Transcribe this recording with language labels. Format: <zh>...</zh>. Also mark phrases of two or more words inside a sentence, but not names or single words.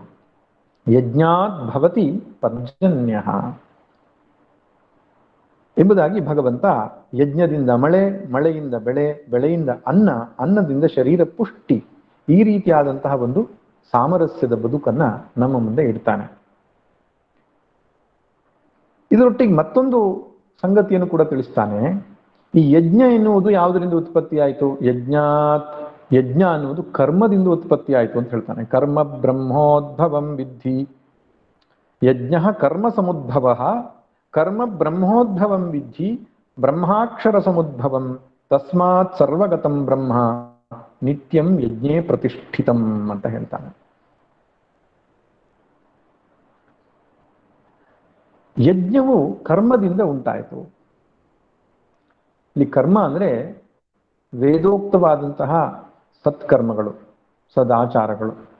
<sa>ಯಜ್ಞಾತ್ ಭವತಿ ಪರ್ಜನ್ಯ</sa> <kn>ಎಂಬುದಾಗಿ ಭಗವಂತ ಯಜ್ಞದಿಂದ ಮಳೆ, ಮಳೆಯಿಂದ ಬೆಳೆ, ಬೆಳೆಯಿಂದ ಅನ್ನ, ಅನ್ನದಿಂದ ಶರೀರ ಪುಷ್ಟಿ, ಈ ರೀತಿಯಾದಂತಹ ಒಂದು ಸಾಮರಸ್ಯದ ಬದುಕನ್ನ ನಮ್ಮ ಮುಂದೆ ಇಡ್ತಾನೆ. ಇದರೊಟ್ಟಿಗೆ ಮತ್ತೊಂದು ಸಂಗತಿಯನ್ನು ಕೂಡ ತಿಳಿಸ್ತಾನೆ. ಈ ಯಜ್ಞ ಎನ್ನುವುದು ಯಾವುದರಿಂದ ಉತ್ಪತ್ತಿ ಆಯಿತು? ಯಜ್ಞ ಅನ್ನುವುದು ಕರ್ಮದಿಂದ ಉತ್ಪತ್ತಿ ಆಯಿತು ಅಂತ ಹೇಳ್ತಾನೆ.</kn> <sa>ಕರ್ಮ ಬ್ರಹ್ಮೋದ್ಭವಂ ವಿದ್ಧಿ, ಯಜ್ಞ ಕರ್ಮ ಸಮುದ್ಭವ, ಕರ್ಮ ಬ್ರಹ್ಮೋದ್ಭವಂ ವಿದ್ಧಿ, ಬ್ರಹ್ಮಾಕ್ಷರ ಸಮುದ್ಭವಂ, ತಸ್ಮಾತ್ ಸರ್ವಗತಂ ಬ್ರಹ್ಮ ನಿತ್ಯಂ ಯಜ್ಞೇ ಪ್ರತಿಷ್ಠಿತಂ</sa> <kn>ಅಂತ ಹೇಳ್ತಾನೆ. ಯಜ್ಞವು ಕರ್ಮದಿಂದ ಉಂಟಾಯಿತು. ಇಲ್ಲಿ ಕರ್ಮ ಅಂದ್ರೆ ವೇದೋಕ್ತವಾದಂತಹ ಸತ್ಕರ್ಮಗಳು, ಸದಾಚಾರಗಳು.</kn>